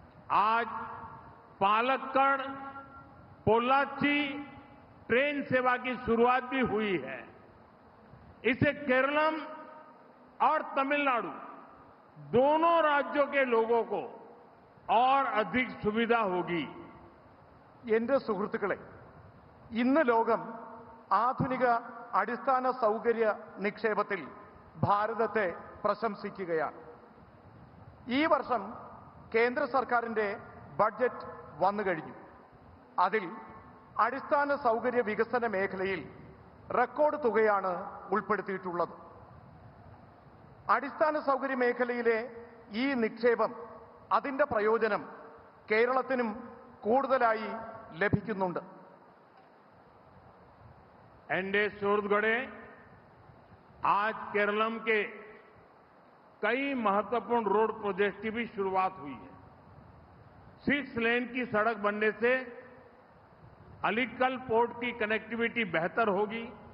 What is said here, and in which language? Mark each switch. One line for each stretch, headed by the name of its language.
Hindi: आज पालक्कड़ पोल्लाची ट्रेन सेवा की शुरुआत भी हुई है. इससे केरलम और तमिलनाडु दोनों राज्यों के लोगों को और अधिक सुविधा होगी.
Malayalam: എന്റെ സുഹൃത്തുക്കളെ, ഇന്ന് ലോകം ആധുനിക അടിസ്ഥാന സൗകര്യ നിക്ഷേപത്തിൽ ഭാരതത്തെ പ്രശംസിക്കുകയാണ്. ഈ വർഷം കേന്ദ്ര സർക്കാരിന്റെ ബഡ്ജറ്റ് വന്നു കഴിഞ്ഞു. അതിൽ അടിസ്ഥാന സൗകര്യ വികസന മേഖലയിൽ റെക്കോർഡ് തുകയാണ് ഉൾപ്പെടുത്തിയിട്ടുള്ളത്. അടിസ്ഥാന സൗകര്യ മേഖലയിലെ ഈ നിക്ഷേപം, അതിന്റെ പ്രയോജനം കേരളത്തിനും കൂടുതലായി ലഭിക്കുന്നുണ്ട്.
Hindi: एंडे शौहरतगढ़े आज केरलम के कई महत्वपूर्ण रोड प्रोजेक्ट की भी शुरुआत हुई है. 6 लेन की सड़क बनने से अलीकल पोर्ट की कनेक्टिविटी बेहतर होगी.